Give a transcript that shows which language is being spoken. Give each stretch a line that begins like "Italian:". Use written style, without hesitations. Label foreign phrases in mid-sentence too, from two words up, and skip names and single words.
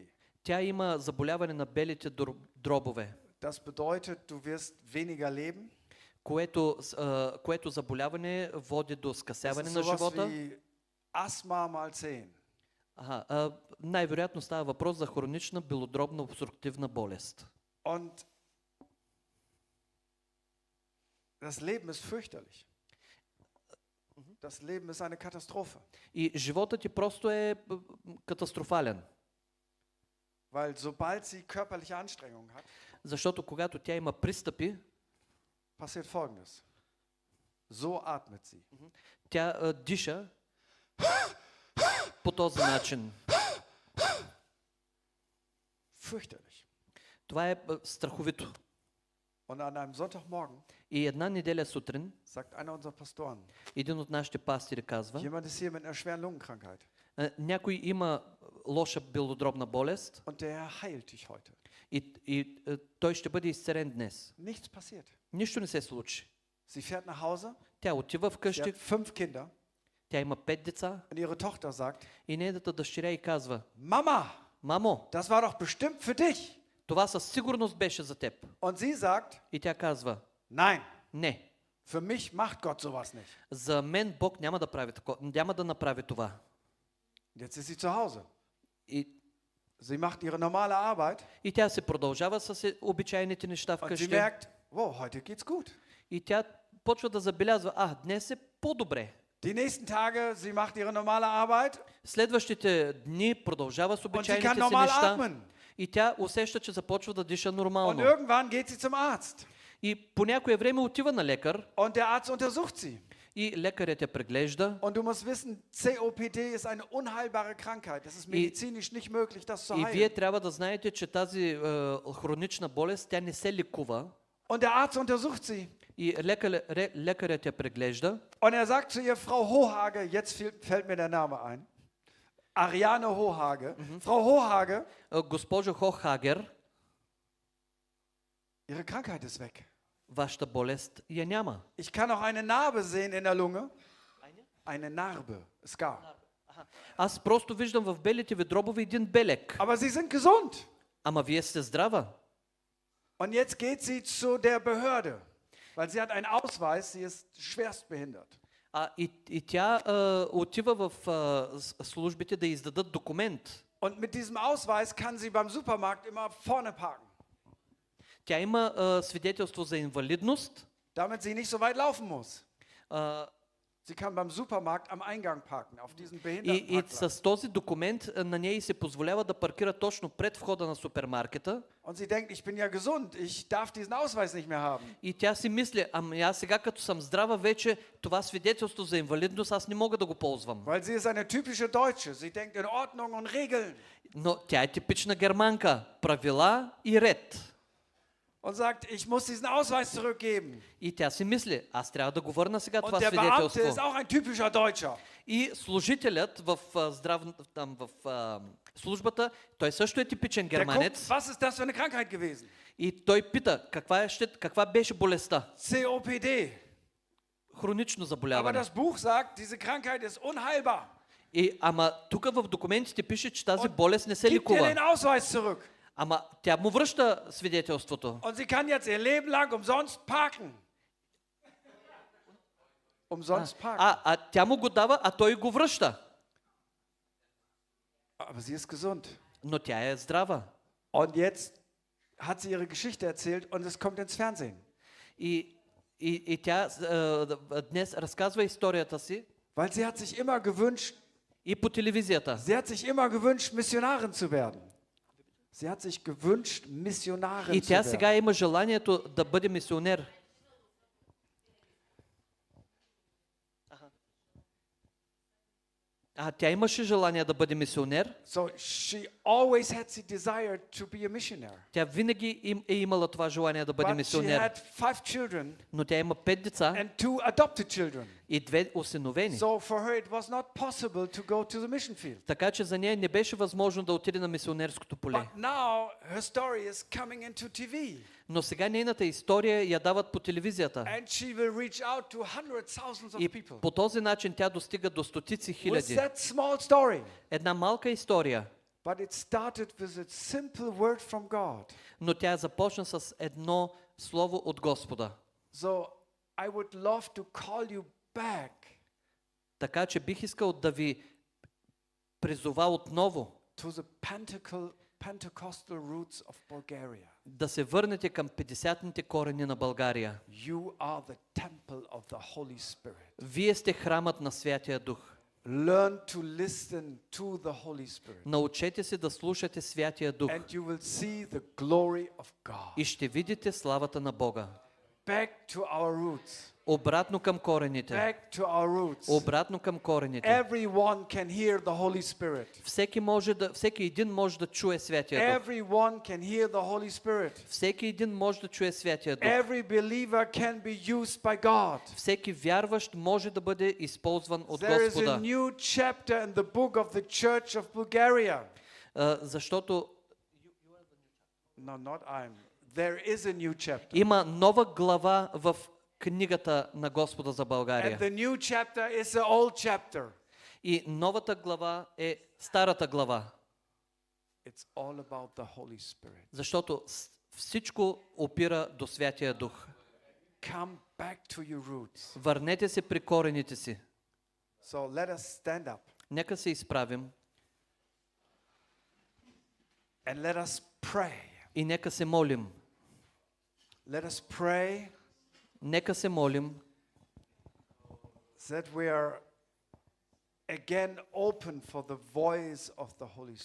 Bulgarian: Тя има заболяване на белите дробове,
German: Das bedeutet, du wirst weniger leben.
Bulgarian: което заболяване води до
German: Das ist
Bulgarian: скъсяване на
German: sowas
Bulgarian: живота.
German: wie Asthma mal 10.
Bulgarian: Най-вероятно става въпрос за хронична белодробна обструктивна болест.
German: Und das Leben ist fürchterlich. Das Leben ist eine Katastrophe.
Bulgarian: И животът ти просто е катастрофален.
German: Weil sobald sie körperliche Anstrengung hat,
Bulgarian: Защото когато тя има пристъпи,
German: passiert Folgendes. So atmet sie.
Bulgarian: тя диша по този начин.
German: Fürchterlich.
Bulgarian: Това е страховито.
German: Und an einem Sonntagmorgen
Bulgarian: И една неделя сутрин,
German: sagt einer unserer Pastoren,
Bulgarian: един от нашите пастири казва:
German: jemand ist hier mit einer schweren Lungenkrankheit.
Bulgarian: някой има лоша белодробна болест
German: Und der heilt dich heute.
Bulgarian: и той ще бъде изцелен днес.
German: Nichts passiert.
Bulgarian: Нищо не се случи.
German: Sie fährt nach Hause,
Bulgarian: Тя отива
German: sie
Bulgarian: вкъщи,
German: hat 5 Kinder
Bulgarian: тя има 5 деца
German: und ihre Tochter sagt,
Bulgarian: и нейната дъщеря й казва:
German: Mama,
Bulgarian: мамо,
German: das war doch bestimmt für dich.
Bulgarian: това със сигурност беше за теб.
German: Und sie sagt,
Bulgarian: И тя казва:
German: nein,
Bulgarian: не,
German: für mich macht Gott sowas nicht.
Bulgarian: за мен Бог няма да направи това.
German: Jetzt ist sie zu Hause.
Bulgarian: И
German: Sie macht ihre normale Arbeit
Bulgarian: тя се продължава с обичайните неща
German: und sie
Bulgarian: вкъщи.
German: merkt, wow, heute geht's gut.
Bulgarian: И тя почва да забелязва: днес е по-добре.
German: Die nächsten Tage, sie macht ihre normale Arbeit
Bulgarian: Следващите дни продължава с
German: und sie kann
Bulgarian: обичайните си
German: normal
Bulgarian: неща
German: atmen.
Bulgarian: и тя усеща, че започва да диша
German: Und
Bulgarian: нормално.
German: irgendwann geht sie zum Arzt
Bulgarian: И по някое време отива на лекар
German: und der Arzt untersucht sie.
Bulgarian: и лекарят я преглежда.
German: Und du musst wissen, COPD ist eine unheilbare Krankheit. Das ist medizinisch nicht möglich, das zu
Bulgarian: И вие
German: heilen.
Bulgarian: трябва да знаете, че тази хронична болест, тя не се лекува.
German: Und der Arzt untersucht sie.
Bulgarian: И лекарят я преглежда.
German: Und er sagt zu ihr, Frau Hohage, jetzt fällt mir der Name ein. Ariane Hohage. Frau Hohage,
Bulgarian: Госпожо Хохагер,
German: ihre Krankheit ist weg.
Bulgarian: вашата болест я няма.
German: Ich kann auch eine Narbe sehen in der Lunge. Eine Narbe, Scar.
Bulgarian: Аз просто виждам в белите ви дробове един белек.
German: Aber sie sind gesund.
Bulgarian: Ама вие сте здрава.
German: Und jetzt geht sie zu der Behörde, weil sie hat einen Ausweis, sie ist schwerstbehindert.
Bulgarian: И тя отива в службите да издадат документ.
German: Und mit diesem Ausweis kann sie beim Supermarkt immer vorne parken,
Bulgarian: Тя има свидетелство за инвалидност.
German: damit sie nicht so weit laufen muss.
Bulgarian: а,
German: Sie kann beim Supermarkt am Eingang parken, auf diesem
Bulgarian: И
German: Behindertenparkplatz.
Bulgarian: с този документ на нея й се позволява да паркира точно пред входа на супермаркета.
German: Und sie denkt, ich bin ja gesund, ich darf diesen Ausweis nicht mehr haben.
Bulgarian: И тя си мисли, ами аз сега като съм здрава вече, това свидетелство за инвалидност аз не мога да го ползвам.
German: Weil sie ist eine typische Deutsche. Sie denkt in Ordnung und Regeln.
Bulgarian: Но тя е типична германка. Правила и ред.
German: Und sagt, ich muss diesen Ausweis zurückgeben.
Bulgarian: И тя си мисли, аз трябва да го върна сега това
German: Und der Beamte ist
Bulgarian: свидетелство.
German: auch ein typischer Deutscher.
Bulgarian: И служителят в службата, той също е типичен
German: Der guckt,
Bulgarian: германец.
German: was ist das für eine Krankheit gewesen?
Bulgarian: И той пита, каква беше болестта?
German: COPD.
Bulgarian: Хронично
German: Aber
Bulgarian: заболяване.
German: das Buch sagt, diese Krankheit ist unheilbar.
Bulgarian: Ама тук в документите пише, че тази
German: Und
Bulgarian: болест не се
German: Gib ihr
Bulgarian: лекува.
German: den Ausweis zurück.
Bulgarian: Ама тя му връща свидетелството.
German: Und sie kann jetzt ihr Leben lang umsonst parken. Umsonst parken.
Bulgarian: Тя му го дава, а той го връща.
German: Aber sie ist gesund.
Bulgarian: Но тя е здрава.
German: Und jetzt hat sie ihre Geschichte erzählt und es kommt ins Fernsehen.
Bulgarian: И тя днес разказва историята си
German: Weil sie hat sich immer gewünscht,
Bulgarian: и по телевизията.
German: sie hat sich immer gewünscht, Missionarin zu werden. Sie hat sich gewünscht, Missionarin
Bulgarian: И
German: zu
Bulgarian: тя
German: werden.
Bulgarian: сега има желанието да бъде мисионер. Тя имаше желание да бъде мисионер.
English: So she always had the desire to be a missionary.
Bulgarian: Тя винаги е имала това желание да бъде
English: But she
Bulgarian: мисионер.
English: had 5 children
Bulgarian: Но тя има 5 деца
English: and 2 adopted children.
Bulgarian: и 2 осиновени.
English: So for her it was not possible to go to the mission field.
Bulgarian: Така че за нея не беше възможно да отиде на мисионерското поле.
English: But now her story is coming into TV.
Bulgarian: Но сега нейната история я дават по телевизията.
English: And she will reach out to hundreds, thousands of
Bulgarian: И
English: people.
Bulgarian: по този начин тя достига до стотици
English: With
Bulgarian: хиляди.
English: that small story.
Bulgarian: Една малка история,
English: But it started with a simple word from God.
Bulgarian: но тя започна с едно слово от Господа.
English: So I would love to call you back
Bulgarian: Така че бих искал да ви призова отново
English: to the Pentecostal roots of Bulgaria.
Bulgarian: да се върнете към 50-ните корени на България.
English: You are the temple of the Holy Spirit.
Bulgarian: Вие сте храмът на Святия Дух.
English: Learn to listen to the Holy Spirit.
Bulgarian: Научете се да слушате Святия Дух
English: And you will see the glory of God.
Bulgarian: и ще видите славата на Бога.
English: Back to our roots.
Bulgarian: Обратно към корените.
English: Back to our roots.
Bulgarian: Обратно към корените.
English: Everyone can hear the Holy Spirit.
Bulgarian: Всеки един може да чуе Святия Дух.
English: Everyone can hear the Holy Spirit.
Bulgarian: Всеки един може да чуе Святия Дух.
English: Every believer can be used by God.
Bulgarian: Всеки вярващ може да бъде използван от
English: There is a
Bulgarian: Господа.
English: new chapter in the book of the Church of Bulgaria.
Bulgarian: Защото
English: No, not I'm. There is a new chapter.
Bulgarian: има нова глава в книгата на Господа за
English: And
Bulgarian: България.
English: the new chapter is the old chapter.
Bulgarian: И новата глава е старата глава.
English: It's all about the Holy Spirit.
Bulgarian: Защото всичко опира до Святия Дух.
English: Come back to your roots.
Bulgarian: Върнете се при корените си.
English: So let us stand up
Bulgarian: Нека се изправим
English: and let us pray.
Bulgarian: и нека се молим.
English: Let us pray
Bulgarian: Нека се молим,
English: that we are again open for the voice of the Holy Spirit.